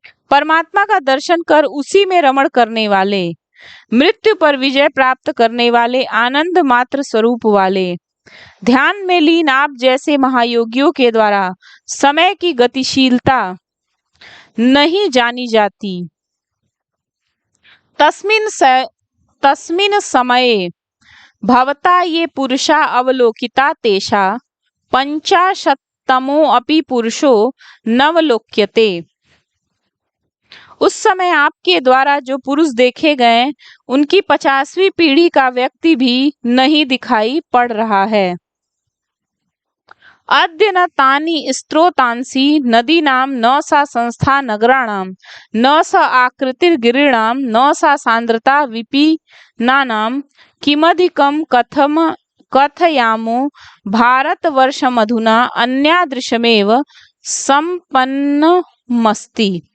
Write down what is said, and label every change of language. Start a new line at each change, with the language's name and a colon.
Hindi: परमात्मा का दर्शन कर उसी में रमण करने वाले, मृत्यु पर विजय प्राप्त करने वाले, आनंद मात्र स्वरूप वाले, ध्यान में लीन आप जैसे महायोगियों के द्वारा समय की गतिशीलता नहीं जानी जाती।
Sanskrit: तस्मिन् समये भवता ये पुरुषा अवलोकिता तेषा पंचाशत्तमो अपि पुरुषो नवलोक्यते।
Hindi: उस समय आपके द्वारा जो पुरुष देखे गए उनकी 50वीं पीढ़ी का व्यक्ति भी नहीं दिखाई पड़ रहा है।
Sanskrit: अद्य न तानि स्त्रोतांसि नदीनां न सा संस्था नगराणां न स आकृतिर्गिरीणां न सा सांद्रता विपिनानां किमधिकं कथयामो भारतवर्षमधुना अन्यादृशमेव सम्पन्नमस्ति।